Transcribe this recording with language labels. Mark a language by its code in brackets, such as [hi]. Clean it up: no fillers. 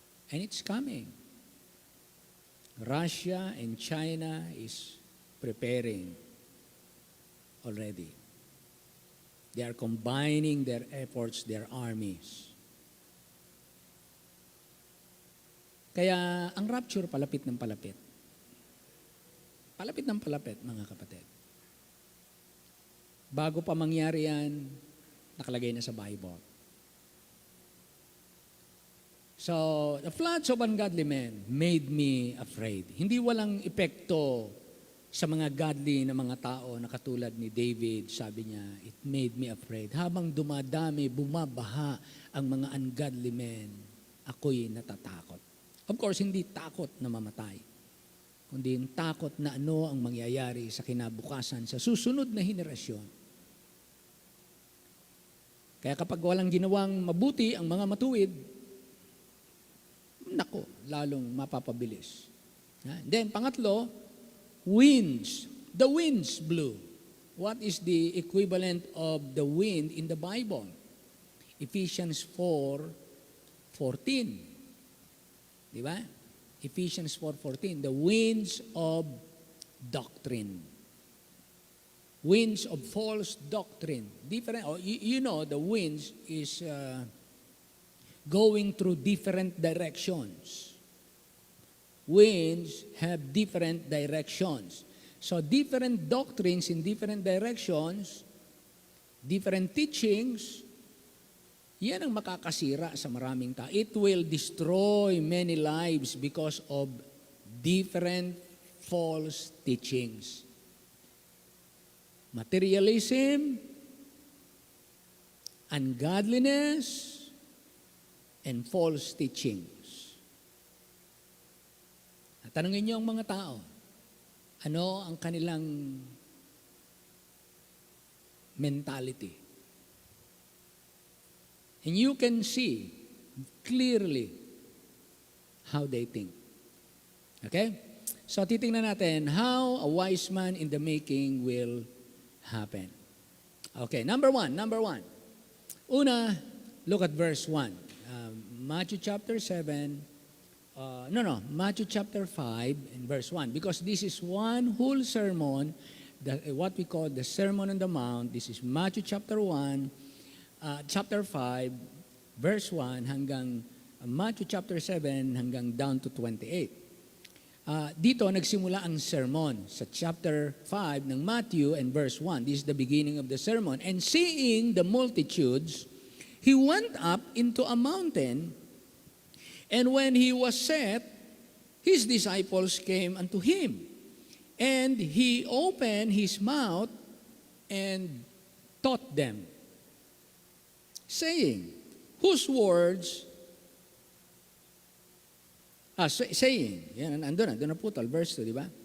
[en] And it's coming. Russia and China is preparing already. They are combining their efforts, their armies. [tl] Kaya ang rapture palapit ng palapit. Palapit ng palapit, mga kapatid. Bago pa mangyari yan, nakalagay na sa Bible. [en] So, the floods of ungodly men made me afraid. [tl] Hindi walang epekto sa mga godly na mga tao na katulad ni David, sabi niya, [en] it made me afraid. [tl] Habang dumadami, bumabaha ang mga ungodly men, ako'y natatakot. [en] Of course, [tl] hindi takot na mamatay, kundi yung takot na ano ang mangyayari sa kinabukasan sa susunod na henerasyon. Kaya kapag walang ginawang mabuti ang mga matuwid, nako, lalong mapapabilis. [en] Then, [tl] pangatlo, [en] winds. The winds blew. What is the equivalent of the wind in the Bible? Ephesians 4:14. [tl] Di ba? [en] Ephesians 4:14. The winds of doctrine. Winds of false doctrine. Different. You know, the winds is going through different directions. Winds have different directions. So different doctrines in different directions, different teachings, [tl] yan ang makakasira sa maraming tao. [en] It will destroy many lives because of different false teachings. Materialism, ungodliness, and false teachings. [tl] Tanungin niyo ang mga tao, ano ang kanilang mentality? [en] And you can see clearly how they think. Okay? So [tl] titingnan natin [en] how a wise man in the making will happen. Okay, number one. [tl] Una, [en] look at verse 1. Matthew chapter 7, Matthew chapter 5 and verse 1. Because this is one whole sermon, what we call the Sermon on the Mount. This is Matthew chapter 1, chapter 5, verse 1 hanggang Matthew chapter 7 hanggang down to 28. [tl] Dito nagsimula ang sermon sa chapter 5 ng Matthew [en] and verse 1. This is the beginning of the sermon. And seeing the multitudes, he went up into a mountain, and when he was set, his disciples came unto him. And he opened his mouth and taught them, saying, whose words saying, [tl] yan, andun na putol, [en] verse 2, [tl] di ba?